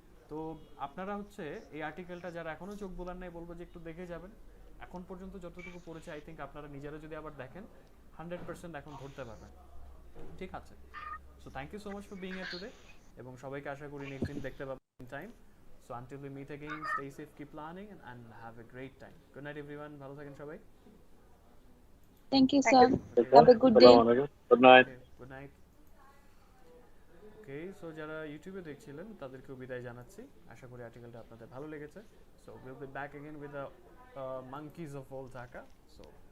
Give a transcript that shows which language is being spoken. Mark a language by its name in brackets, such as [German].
[Bangla] তো আপনারা হচ্ছে এই আর্টিকেলটা যারা এখনো চোখ বোলান নাই, বলবো যে একটু দেখে যাবেন। এখন পর্যন্ত যতটুকু পড়েছে, আই থিঙ্ক আপনারা নিজেরা যদি আবার দেখেন 100% এখন ধরতে পারবেন। ঠিক আছে? [English] so thank you so much for being here today, [Bangla] এবং সবাইকে আশা করি নেক্সট দিন দেখতে পাবেন time. [English] So until we meet again, stay safe, keep planning, and have a great time. Good night everyone. [Bangla] ভালো থাকেন সবাই। [English] Thank you, sir. Have a good day. Good night. Okay, good night. [Bangla] Okay, so যারা ইউটিউবে দেখছিলেন তাদেরকেও বিদায় জানাচ্ছি। আশা করি আর্টিকেলটা আপনাদের ভালো লেগেছে। [English] So we'll be back again with the monkeys of old Dhaka. So